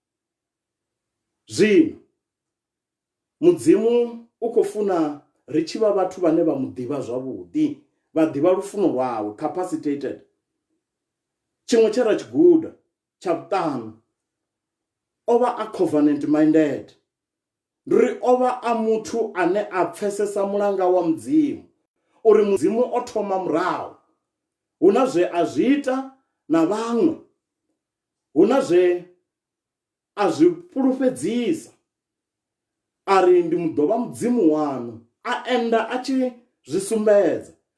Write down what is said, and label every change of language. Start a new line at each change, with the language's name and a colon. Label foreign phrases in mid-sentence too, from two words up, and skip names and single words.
Venda: Zwino mudzimu u khou funa ri tshi vha vhathu vhane vha mu ḓivha zwavhuḓi, vha ḓivha lufuno lwawe, capacitated. Tshiṅwe tshe ra tshi guda tsha vhuṱanu, o vha a
English: covenant minded.
Venda: Ndi uri o vha a muthu ane a pfesesa mulanga wa mudzimu, uri mudzimu o thoma murahu, hu na zwe a zwi ita na vhaṅwe, hu na zwe a zwi fhulufhedzisa, a ri ndi ḓo vha mudzimu wanu, a enda a tshi zwi sumbedza.